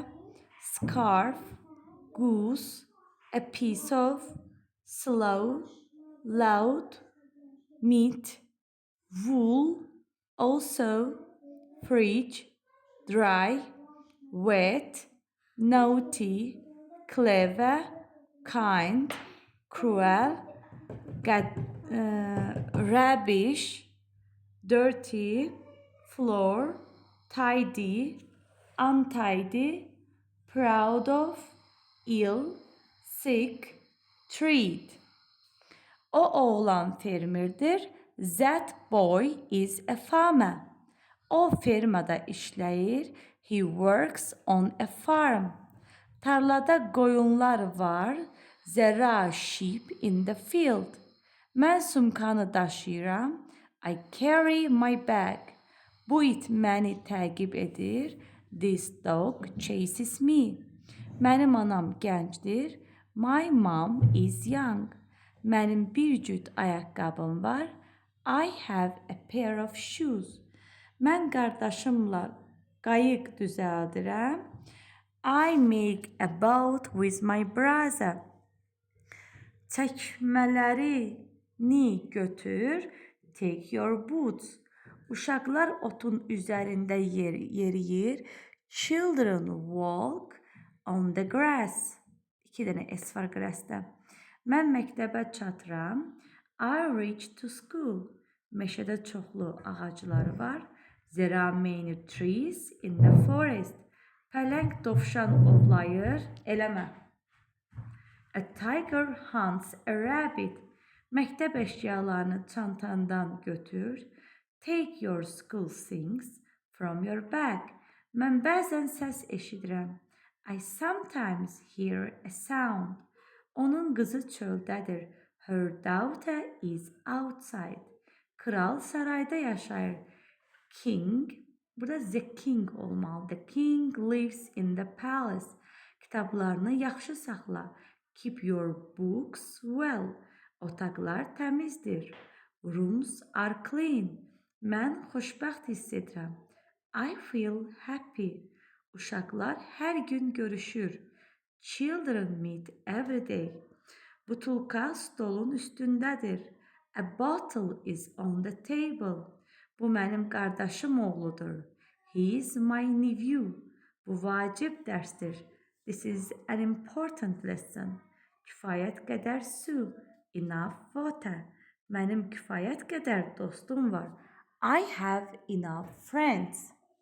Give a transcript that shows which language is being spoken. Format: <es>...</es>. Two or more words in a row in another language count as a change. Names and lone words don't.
<en>scarf, goose, a piece of, slow, loud, meat, wool, also, fridge, dry, wet, naughty, clever, kind, cruel, rubbish, dirty, floor, tidy, untidy, proud of, ill, sick, treat.</en> <az>O oğlan fermerdir.</az> <en>That boy is a farmer.</en> <az>O fermada işləyir.</az> <en>He works on a farm.</en> <az>Tarlada qoyunlar var.</az> <en>There are sheep in the field.</en> <az>Mən sumkanı daşıyıram.</az> <en>I carry my bag.</en> <az>Bu it məni təqib edir.</az> <en>This dog chases me.</en> <az>Mənim anam gəncdir.</az> <en>My mom is young.</en> <az>Mənim bir cüt ayaqqabım var.</az> <en>I have a pair of shoes.</en> <az>Mən qardaşımla qayıq düzəldirəm.</az> <en>I make a boat with my brother.</en> <az>Çəkmələrini götür.</az> <en>Take your boots.</en> <az>Uşaqlar otun üzərində yeriyir.</az> <en>Children walk on the grass.</en> <az>2 dənə S var grass'da. Mən məktəbə çatıram.</az> <en>I reach to school.</en> <az>Meşədə çoxlu ağaclar var.</az> <en>There are many trees in the forest.</en> <az>Pələng dovşan ovlayır. Eləmə.</az> <en>A tiger hunts a rabbit.</en> <az>Məktəb əşyalarını çantandan götür.</az> <en>Take your school things from your bag.</en> <az>Mən bəzən səs eşidirəm.</az> <en>I sometimes hear a sound.</en> <az>Onun qızı çöldədir.</az> <en>Her daughter is outside.</en> <az>Kral sarayda yaşayır. King, burada</az> <en>the king</en> <az>olmalı.</az> <en>The king lives in the palace.</en> <az>Kitablarını yaxşı saxla.</az> <en>Keep your books well.</en> <az>Otaqlar təmizdir.</az> <en>Rooms are clean.</en> <az>Mən xoşbəxt hiss edirəm.</az> <en>I feel happy.</en> <az>Uşaqlar hər gün görüşür.</az> <en>Children meet every day.</en> <az>Butulka stolun üstündədir.</az> <en>A bottle is on the table.</en> <az>Bu mənim qardaşım oğludur.</az> <en>He is my nephew.</en> <az>Bu vacib dərsdir.</az> <en>This is an important lesson.</en> <az>Kifayət qədər su.</az> <en>Enough water.</en> <az>Mənim kifayət qədər dostum var.</az> <en>I have enough friends.</en>